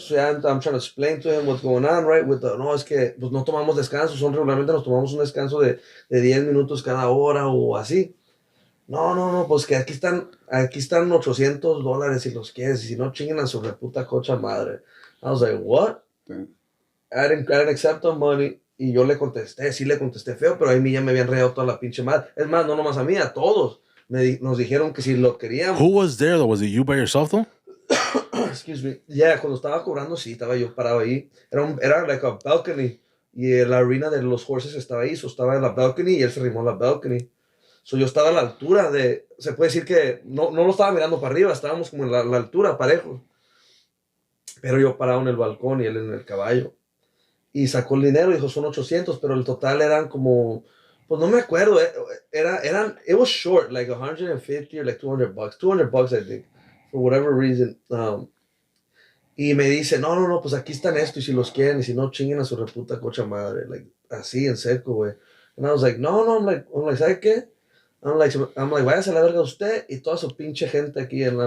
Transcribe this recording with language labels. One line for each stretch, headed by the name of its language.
English: So, yeah, I'm trying to explain to him what's going on, right?
Spanish: No, es que pues, no tomamos descanso, regularmente nos tomamos un descanso de 10 minutos cada hora o así. No, pues que aquí están $800 si los quieres, y si no, chinguen a su reputa cocha madre.
English: I was like, what? I didn't accept the money.
Spanish: Y yo le contesté feo, pero ahí ya me habían reído toda la pinche madre. Es más, no nomás a mí, a todos. Nos dijeron que si lo queríamos.
English: Who was there though? Was it you by yourself though? Excuse me.
Spanish: Yeah, cuando estaba cobrando, sí, estaba yo parado ahí. Era
English: like a balcony.
Spanish: Y la arena de los horses estaba ahí. So estaba en la balcony y él se arrimó a la balcony. So yo estaba a la altura de... Se puede decir que no lo estaba mirando para arriba. Estábamos como en la altura, parejos. Pero yo parado en el balcón y él en el caballo. Y sacó el dinero y dijo, son 800, pero el total eran como... Pues no me acuerdo,
English: it was short, like 150 or like $200. $200, I think, for whatever reason.
Spanish: Y me dice, no, pues aquí están esto, y si los quieren, y si no, chinguen a su reputa cocha madre. Like, así, en seco, güey.
English: And I was like, no, I'm like,
Spanish: ¿sabe qué?
English: I'm like,
Spanish: váyase a la verga usted y toda su pinche gente aquí.